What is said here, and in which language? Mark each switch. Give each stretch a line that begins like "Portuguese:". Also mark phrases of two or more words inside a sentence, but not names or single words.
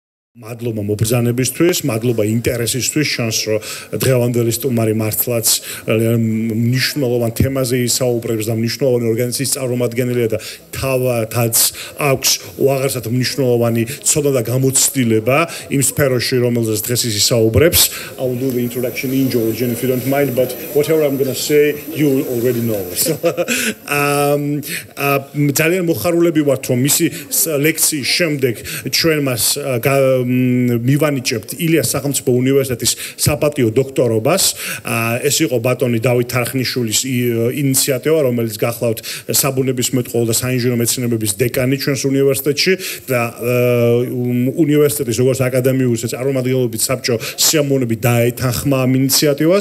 Georgian: მადლობა მობრძანებისთვის, მადლობა ინტერესისთვის, შანს რომ დღევანდელი სტუმარი მართლაც მნიშვნელოვან თემაზე ისაუბრებს და მნიშვნელოვანი ორგანიზაციის წარმომადგენელია და თავადაც აქვს უაღრესად მნიშვნელოვანი ცოდნა და გამოცდილება იმ სფეროში, რომელზეც დღეს ის ისაუბრებს.
English: I will do the introduction in Georgian if you don't mind, but whatever I'm going to say, you already know.
Georgian: ძალიან მოხარულები ვართ, რომ მისი ლექციის შემდეგ ჩვენ მას მივანიჭებთ ილიას სახელმწიფო უნივერსიტეტის საპატიო დოქტორობას. ეს იყო ბატონი დავით თარხნიშვილის ინიციატივა, რომელიც გახლავთ საბუნებისმეტყველო და საინჟინრო მეცნიერებების დეკანი ჩვენს უნივერსიტეტში და უნივერსიტეტის როგორც აკადემიური წარმომადგენლობით საბჭო სიამოვნებით დაეთანხმა ამ ინიციატივას.